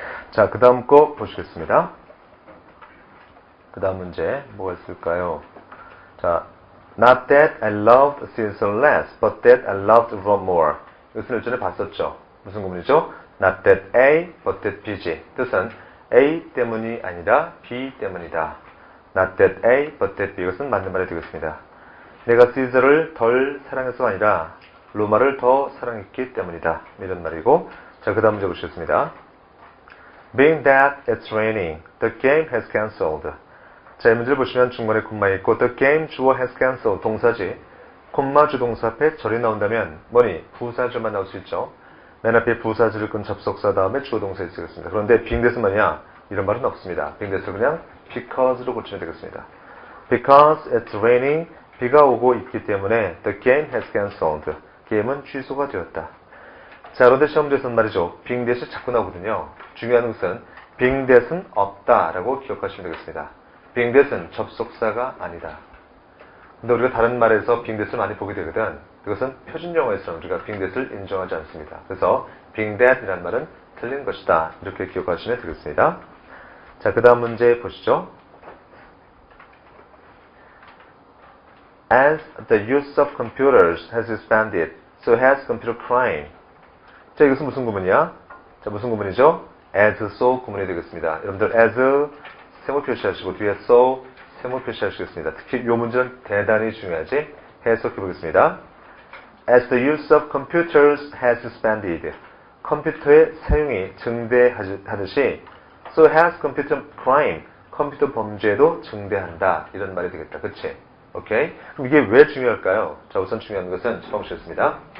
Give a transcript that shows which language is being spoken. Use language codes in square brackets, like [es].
[ko] 자, 그 다음 거 보시겠습니다. 그 다음 문제 뭐가 있을까요? [en] 자, Not that I loved Caesar less, but that I loved Rome more. [ko] 이것은 일전에 봤었죠. 무슨 구문이죠? [en] Not that A, but that B [ko] 지. 뜻은 A 때문이 아니라 B 때문이다. [en] Not that A, but that B. [ko] 이것은 맞는 말이 되겠습니다. 내가 시저를 덜 사랑해서가 아니라 로마를 더 사랑했기 때문이다. 이런 말이고. 자, 그 다음 문제 보시겠습니다. [en] Being that it's raining, the game has cancelled. [ko] 자, 이 문제를 보시면 중간에 콤마 있고 the game 주어 has cancelled 동사지. 콤마 주동사 앞에 절이 나온다면 뭐니? 부사절만 나올 수 있죠. 맨 앞에 부사절을 끈 접속사 다음에 주어 동사에 쓰겠습니다. 그런데 being that은 뭐냐? 이런 말은 없습니다. being that을 그냥 because로 고치면 되겠습니다. [en] Because it's raining, [ko] 비가 오고 있기 때문에 [en] the game has cancelled. [ko] 게임은 취소가 되었다. 자, 그런데 시험 문제에서는 말이죠. being that이 자꾸 나오거든요. 중요한 것은 being that은 없다라고 기억하시면 되겠습니다. being that은 접속사가 아니다. 근데 우리가 다른 말에서 being that을 많이 보게 되거든. 그것은 표준 영어에서는 우리가 being that을 인정하지 않습니다. 그래서 being that이라는 말은 틀린 것이다. 이렇게 기억하시면 되겠습니다. 자, 그 다음 문제 보시죠. [en] As the use of computers has expanded, so has computer crime. [ko] 자, 이것은 무슨 구문이야? 자, 무슨 구문이죠? as, so 구문이 되겠습니다. 여러분들 as 세모 표시하시고 뒤에 so 세모 표시하시겠습니다. 특히 이 문제는 대단히 중요하지. 해석해 보겠습니다. [en] As the use of computers has expanded, [ko] 컴퓨터의 사용이 증대하듯이 [en] so has computer crime, [ko] 컴퓨터 범죄도 증대한다. 이런 말이 되겠다. 그치? 오케이? 그럼 이게 왜 중요할까요? 자, 우선 중요한 것은 처음 보시겠습니다.